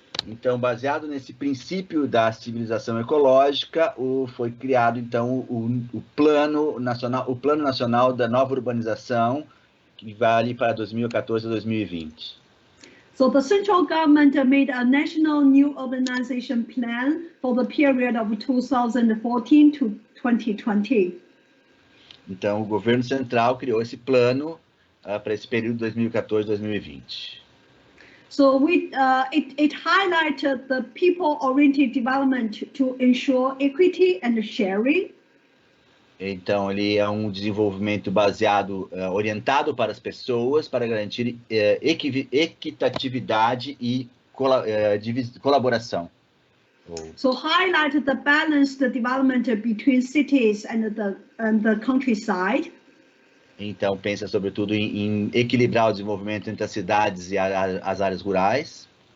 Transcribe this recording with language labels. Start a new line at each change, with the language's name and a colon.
Portuguese: Então, baseado nesse princípio da civilização ecológica, foi criado então o plano nacional da nova urbanização, que vale para 2014 a 2020.
English: So the central government made a national new urbanization plan for the period of 2014 to 2020.
Portuguese: Então, o governo central criou esse plano para esse período 2014-2020.
English: So it highlighted the people-oriented development to ensure equity and sharing.
Portuguese: Então, ele é um desenvolvimento orientado para as pessoas, para garantir equitatividade e colaboração.
English: So highlight the balanced development between cities and the countryside.
Portuguese: Então pensa sobretudo em equilibrar o desenvolvimento entre as cidades e as áreas rurais.